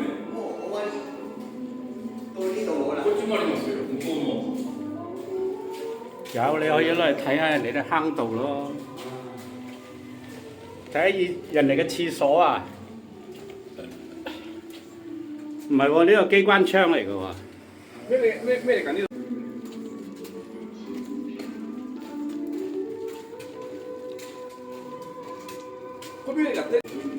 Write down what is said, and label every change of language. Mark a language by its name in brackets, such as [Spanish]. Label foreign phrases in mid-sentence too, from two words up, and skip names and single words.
[Japanese] もう終わり。 [Cantonese] 到呢度好啦。 [Japanese] こっちもありますよ、向こうも。 [Cantonese] 有你可以攞嚟睇下人哋啲坑道咯，睇下人哋嘅廁所啊，唔係喎，呢個機關槍嚟嘅喎。咩嚟緊呢度？嗰邊入啲。